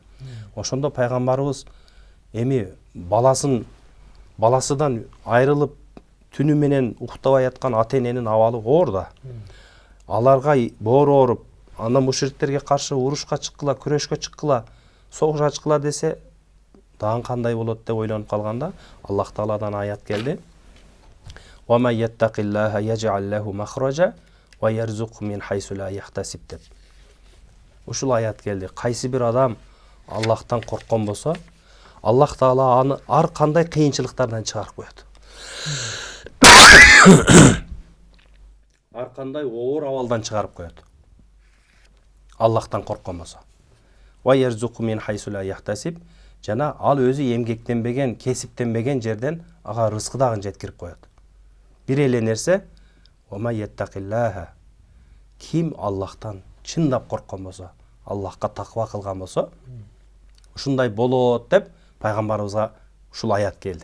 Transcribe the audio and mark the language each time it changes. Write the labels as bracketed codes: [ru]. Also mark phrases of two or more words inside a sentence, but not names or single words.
[ky] Ошондо пайгамбарыбыз эми баласыдан айрылып түнү менен уктабай аткан ата-эненин абалы оор да. Аларга боору ооруп, анда мушриктерге каршы урушка чыккыла, күрөшкө чыккыла, согушка чыккыла десе, дагы кандай болот деп ойлонуп калганда, Аллах Тааладан аят келди. [ar] ومن يتق الله يجعل له مخرجا ويرزقه من حيث لا يحتسب деп. [ky] Ушул аят келди. Кайсы бир адам Аллахтан корккон болсо, Аллах Таала аны ар кандай кыйынчылыктардан чыгарып коет. Ар кандай оор абалдан чыгарып коет. Аллахтан корккон болсо. [ar] ويرزقه من حيث لا يحتسب, [ky] жана ал өзү эмгектенбеген, кесиптенбеген жерден ага рызкы дагы жеткирип коет. Бир эле нерсе, [ar] ومن يتق الله, [ky] ким Аллахтан чындап корккон болсо, Аллахка таква кылган болсо, ушундай болот деп пайгамбарыбызга ушул аят келди.